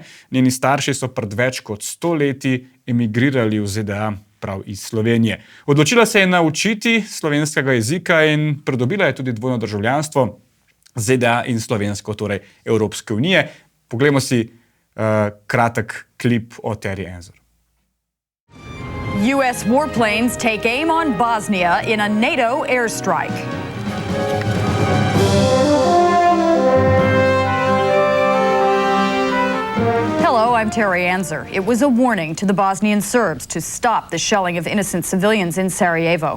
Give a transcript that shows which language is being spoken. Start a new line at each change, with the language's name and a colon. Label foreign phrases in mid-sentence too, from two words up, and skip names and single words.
Slovenian: Njeni starši so pred več kot 100 leti emigrirali v ZDA prav iz Slovenije. Odločila se je naučiti slovenskega jezika in pridobila je tudi dvojno državljanstvo ZDA in slovensko, torej Evropske unije. Poglejmo si kratek klip o Terry Anzur.
English: U.S. warplanes take aim on Bosnia in a NATO airstrike. Hello, I'm Terry Anzur. It was a warning to the Bosnian Serbs to stop the shelling of innocent civilians in Sarajevo.